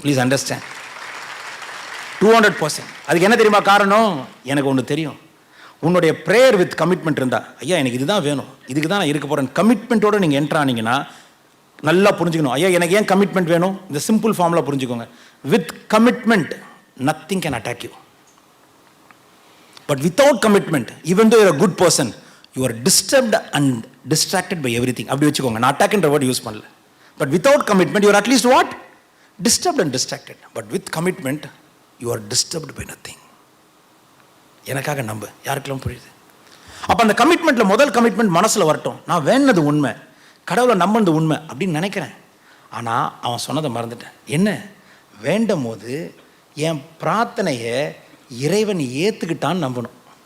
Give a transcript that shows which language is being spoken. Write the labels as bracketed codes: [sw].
[ta] Please understand. 200%. அதுக்கு என்ன தெரியுமா காரணம்? எனக்கு ஒன்று தெரியும். உன்னுடைய ப்ரேயர் வித் கமிட்மெண்ட் இருந்தா, ஐயா எனக்கு இதுதான் வேணும், இதுக்கு தான் நான் இருக்க போறேன், கமிட்மெண்ட்டோட நீங்க என்டர் ஆனீங்கன்னா நல்லா புரிஞ்சுக்கணும். ஐயா எனக்கு ஏன் கமிட்மெண்ட் வேணும்? இந்த சிம்பிள் ஃபார்முலா புரிஞ்சுக்கோங்க. [en] With commitment nothing can attack you. But without commitment, even though you're a good person, you are disturbed and distracted by everything. [ta] அப்படி வச்சுக்கோங்க, நான் அட்டாக்ன்ற வேர்ட் யூஸ் பண்ணல. [en] But without commitment, you are at least what? Disturbed and distracted. But with commitment, you are disturbed by nothing. [ta] எனக்காக நம்ப, யாருக்கெல்லாம் புரியுது? அப்போ அந்த கமிட்மெண்ட்டில் முதல் கமிட்மெண்ட் மனசில் வரட்டும். நான் வேணுனது உண்மை, கடவுளை நம்பினது உண்மை அப்படின்னு நினைக்கிறேன். ஆனால் அவன் சொன்னதை மறந்துட்டேன். என்ன வேண்டும் போது என் பிரார்த்தனையை இறைவன் ஏற்றுக்கிட்டான்னு நம்பணும்.